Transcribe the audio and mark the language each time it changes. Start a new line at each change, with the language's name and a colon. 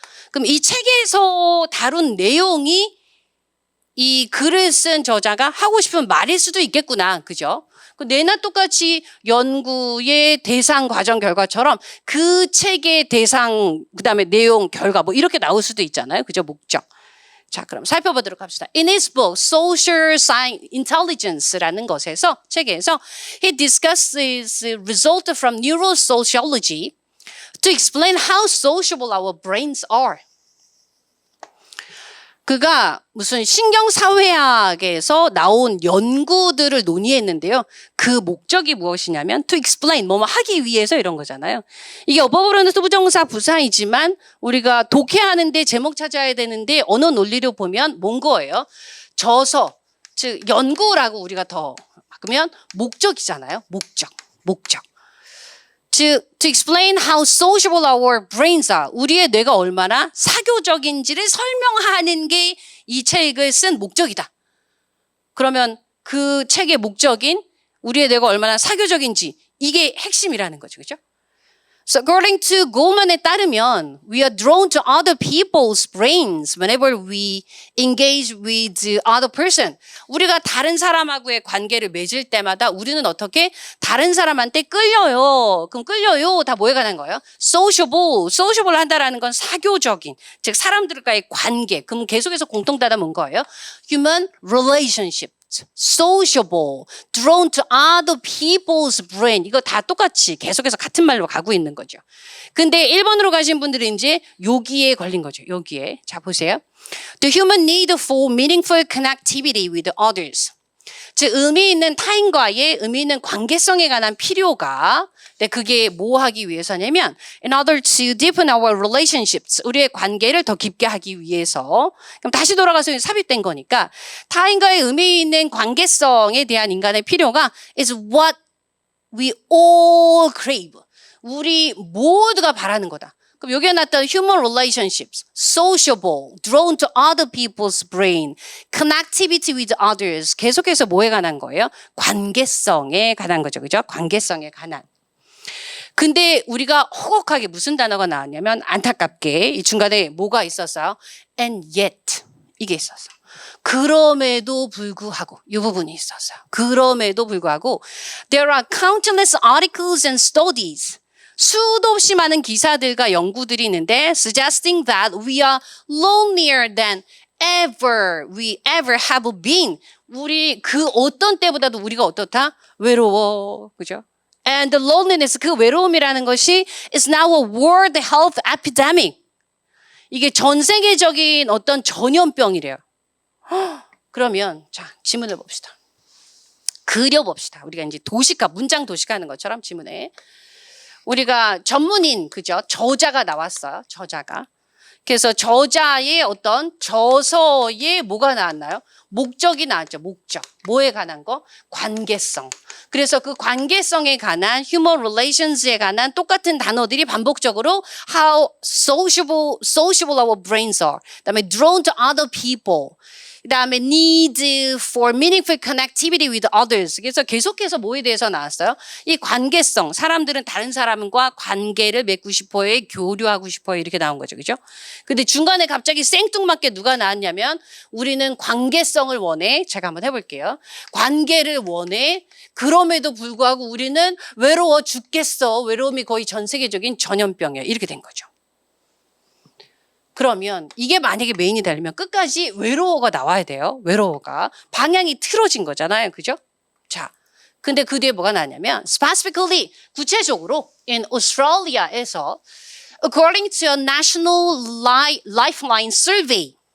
Korean: 그럼 이 책에서 다룬 내용이 이 글을 쓴 저자가 하고 싶은 말일 수도 있겠구나. 그죠? 내나 똑같이 연구의 대상, 과정, 결과처럼 그 책의 대상, 그 다음에 내용, 결과 이렇게 나올 수도 있잖아요. 그죠? 목적. 자, 그럼 살펴보도록 합시다.
English: In his book, Social Intelligence라는
Korean: 것에서, 책에서
English: he discusses result from neurosociology to explain how sociable our brains are.
Korean: 그가 무슨 신경사회학에서 나온 연구들을 논의했는데요. 그 목적이 무엇이냐면
English: to explain,
Korean: 하기 위해서 이런 거잖아요. 이게 어법으로는 부정사 부사이지만 우리가 독해하는데 제목 찾아야 되는데 언어 논리로 보면 뭔 거예요? 저서, 즉 연구라고 우리가 더 바꾸면 목적이잖아요. 목적.
English: 즉, to explain how sociable our brains are.
Korean: 우리의 뇌가 얼마나 사교적인지를 설명하는 게 이 책을 쓴 목적이다. 그러면 그 책의 목적인 우리의 뇌가 얼마나 사교적인지 이게 핵심이라는 거죠. 그렇죠?
English: So according to Goleman에
Korean: 따르면
English: we are drawn to other people's brains whenever we engage with the other person.
Korean: 우리가 다른 사람하고의 관계를 맺을 때마다 우리는 어떻게 다른 사람한테 끌려요. 그럼 끌려요. 다 뭐에 관한 거예요? sociable 한다라는 건 사교적인, 즉 사람들과의 관계. 그럼 계속해서 공통단어 뭔 거예요?
English: human relationship. sociable, drawn to other people's brain.
Korean: 이거 다 똑같이 계속해서 같은 말로 가고 있는 거죠. 근데 1번으로 가신 분들은 이제 여기에 걸린 거죠. 여기에. 자, 보세요.
English: The human need for meaningful connectivity with others.
Korean: 즉, 의미 있는 타인과의 의미 있는 관계성에 관한 필요가, 그게 뭐 하기 위해서냐면
English: in order to deepen our relationships,
Korean: 우리의 관계를 더 깊게 하기 위해서. 그럼 다시 돌아가서 삽입된 거니까 타인과의 의미 있는 관계성에 대한 인간의 필요가
English: is what we all crave.
Korean: 우리 모두가 바라는 거다. 그럼 여기에 나타난
English: human relationships, sociable, drawn to other people's brain, connectivity with others.
Korean: 계속해서 뭐에 관한 거예요? 관계성에 관한 거죠. 그죠? 관계성에 관한. 근데 우리가 호곡하게 무슨 단어가 나왔냐면 안타깝게 이 중간에 뭐가 있었어요?
English: And yet
Korean: 이게 있었어. 그럼에도 불구하고 이 부분이 있었어요. 그럼에도 불구하고
English: there are countless articles and studies
Korean: 수도 없이 많은 기사들과 연구들이 있는데
English: suggesting that we are lonelier than we ever have been.
Korean: 우리 그 어떤 때보다도 우리가 어떻다? 외로워. 그죠?
English: And the loneliness,
Korean: 그 외로움이라는 것이
English: is now a world health epidemic.
Korean: 이게 전 세계적인 어떤 전염병이래요. 그러면 자 지문을 봅시다. 그려봅시다. 우리가 이제 도식화, 문장 도식화하는 것처럼 지문에 우리가 전문인 그죠? 저자가 나왔어요. 저자가. 그래서 저자의 어떤 저서에 뭐가 나왔나요? 목적이 나왔죠. 목적. 뭐에 관한 거? 관계성. 그래서 그 관계성에 관한
English: human relations
Korean: 에 관한 똑같은 단어들이 반복적으로
English: how sociable our brains are.
Korean: 그다음에
English: drawn to other people. 그다음에 need for meaningful connectivity with others.
Korean: 그래서 계속해서 뭐에 대해서 나왔어요? 이 관계성. 사람들은 다른 사람과 관계를 맺고 싶어요. 교류하고 싶어요. 이렇게 나온 거죠. 그죠? 근데 중간에 갑자기 생뚱맞게 누가 나왔냐면 우리는 관계성을 원해. 제가 한번 해볼게요. 관계를 원해. 그럼에도 불구하고 우리는 외로워 죽겠어. 외로움이 거의 전 세계적인 전염병이에요. 이렇게 된 거죠. 그러면 이게 만약에 메인이 되려면 끝까지 외로워가 나와야 돼요. 외로워가. 방향이 틀어진 거잖아요. 그죠? 자, 근데 그 뒤에 뭐가 나왔냐면
English: specifically,
Korean: 구체적으로
English: in Australia에서 according to a national lifeline survey.